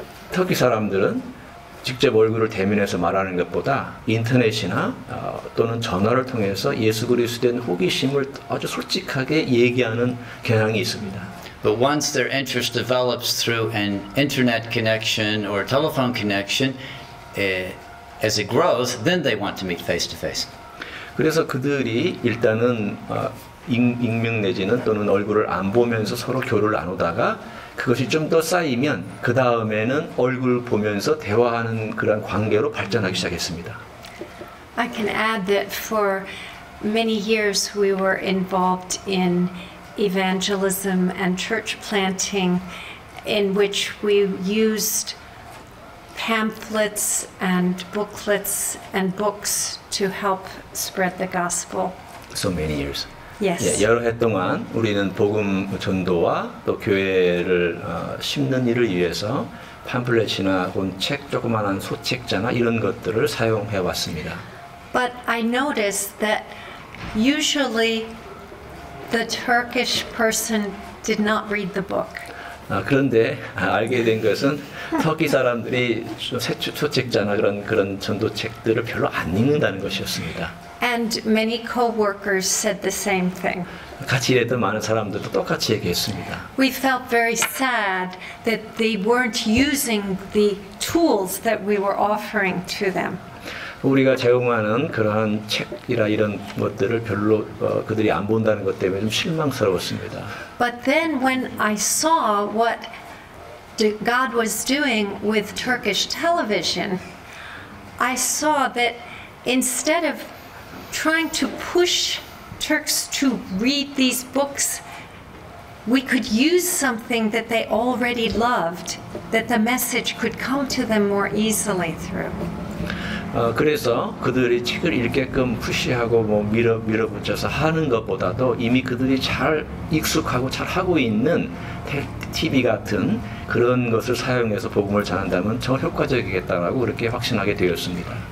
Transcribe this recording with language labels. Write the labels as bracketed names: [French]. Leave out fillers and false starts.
[Korean] 터키 사람들은 직접 얼굴을 대면해서 말하는 것보다 인터넷이나 또는 전화를 통해서 예수 그리스도에 대한 호기심을 아주 솔직하게 얘기하는 경향이 있습니다. [English] But once their interest develops through an internet connection or telephone connection, as it grows, then they want to meet face to face. [Korean] 그래서 그들이 일단은 익명 내지는 또는 얼굴을 안 보면서 서로 교류를 나누다가 그것이 좀 더 쌓이면 그 다음에는 얼굴 보면서 대화하는 그런 관계로 발전하기 시작했습니다. [English] I can add that for many years we were involved in evangelism and church planting, in which we used pamphlets and booklets and books to help spread the gospel. So many years. Yes. [Korean] 여러 해 동안 우리는 복음 전도와 또 교회를 심는 일을 위해서 팜플렛이나 혹은 책, 조그마한 소책자나 이런 것들을 사용해 왔습니다. [English] But I noticed that usually the Turkish person did not read the book. [Korean] 그런데 알게 된 것은 터키 사람들이 소책자나 그런 전도책들을 별로 안 읽는다는 것이었습니다. [English] And many co-workers said the same thing. [Korean] 같이 일했던 많은 사람들도 똑같이 얘기했습니다. [English] We felt very sad that they weren't using the tools that we were offering to them. [Korean] 우리가 제공하는 그러한 책이라 이런 것들을 별로 그들이 안 본다는 것 때문에 좀 실망스러웠습니다. [English] But then when I saw what God was doing with Turkish television, I saw that instead of trying to push Turks to read these books, we could use something that they already loved, that the message could come to them more easily through. [Korean] 그래서 그들이 책을 읽게끔 푸시하고 밀어붙여서 하는 것보다도 이미 그들이 잘 익숙하고 잘 하고 있는 TV 같은 그런 것을 사용해서 복음을 전한다면 더 효과적이겠다라고 그렇게 확신하게 되었습니다.